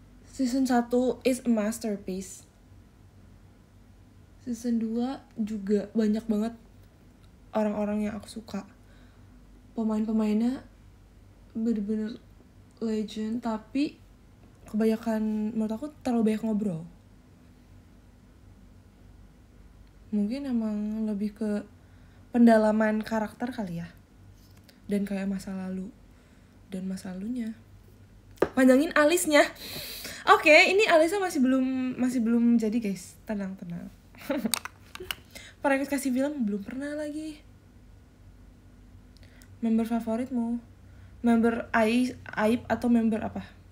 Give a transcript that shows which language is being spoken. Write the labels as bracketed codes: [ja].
[en] Season 1 is a masterpiece. [id] Season 2 juga banyak banget orang-orang yang aku suka. Pemain-pemainnya bener-bener legend, tapi kebanyakan menurut aku terlalu banyak ngobrol. Mungkin emang lebih ke pendalaman karakter kali ya. Dan kayak masa lalu dan masa lalunya. Panjangin alisnya. Oke, ini alisnya masih belum jadi guys. Tenang. Para kasih film belum pernah lagi. Member favoritmu? Member Aib atau member apa?